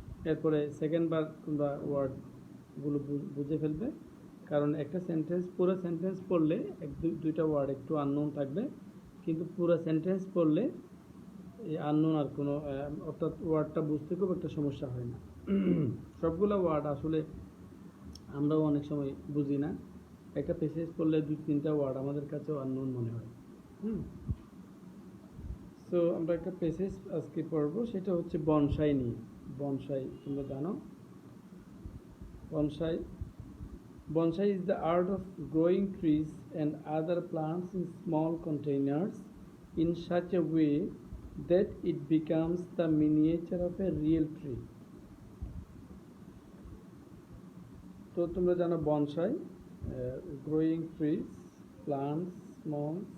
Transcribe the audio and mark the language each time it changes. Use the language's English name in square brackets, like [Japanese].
[Bangla] এরপরে সেকেন্ডবার তোমরা ওয়ার্ডগুলো বুঝে ফেলবে, কারণ একটা সেন্টেন্স পুরো সেন্টেন্স পড়লে দুইটা ওয়ার্ড একটু আননোন থাকবে, কিন্তু পুরো সেন্টেন্স পড়লে এই আননোন আর কোনো অর্থাৎ ওয়ার্ডটা বুঝতে খুব একটা সমস্যা হয় না। সবগুলো ওয়ার্ড আসলে আমরাও অনেক সময় বুঝি না। একটা প্যাসেজ পড়লে 2-3টা ওয়ার্ড আমাদের কাছেও আননোন মনে হয়। সো আমরা একটা প্যাসেজ আজকে পড়বো, সেটা হচ্ছে বনসাই নিয়ে। বনসাই তোমরা জানো, bonsai [English] Bonsai is the art of growing trees and other plants in small containers in such a way that it becomes the miniature of a real tree. [Bangla] তো তোমরা জানো bonsai, growing trees, plants, small.